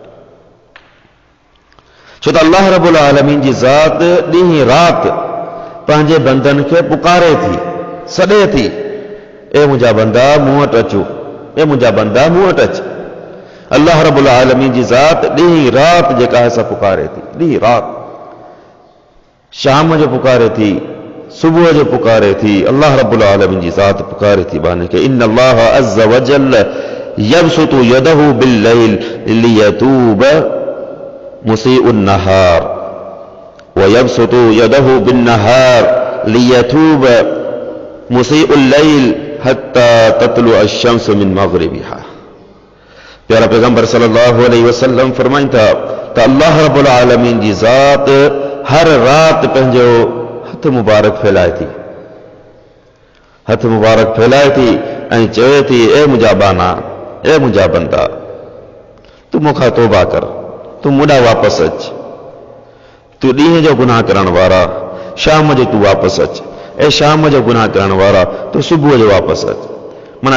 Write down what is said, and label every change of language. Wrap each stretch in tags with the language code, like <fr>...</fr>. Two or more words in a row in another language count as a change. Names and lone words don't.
<sd>छो त अल्लाह रब्बुल आलमीन जी ज़ात ॾींहुं राति पंहिंजे बंदनि खे पुकारे थी सॾे थी ए मुंहिंजा बंदा मूं वटि अचो ए मुंहिंजा बंदा मूं वटि अच अल्लाह रब्बुल आलमीन जी ज़ात ॾींहुं राति जेका आहे सा पुकारे थी ॾींहुं राति शाम जो पुकारे थी सुबुह जो पुकारे थी अल्लाह रब्बुल आलमीन जी ज़ात पुकारे थी</sd> <ar>बाने के إن الله عز و جل يبسط يده بالليل ليتوب مسيء النهار و يبسط يده بالنهار ليتوب مسيء الليل حتى تطلع الشمس من مغربها</ar> <sd>प्यारा पैगंबर</sd> <ar>صلى الله عليه وسلم</ar> <sd>फरमाइनि था त अल्लाह रब्बुल आलमीन जी ज़ात हर राति पंहिंजो हथ मुबारक फैलाए थी ऐं चवे थी ए मुंहिंजा बाना ए मुंहिंजा बंदा तूं मूंखां तौबा कर तूं मूंॾां वापसि अच तूं ॾींहं जो गुनाह करण वारा शाम जो तूं वापसि अच ऐं शाम जो गुनाह करण वारा तूं सुबुह जो वापसि अच माना</sd>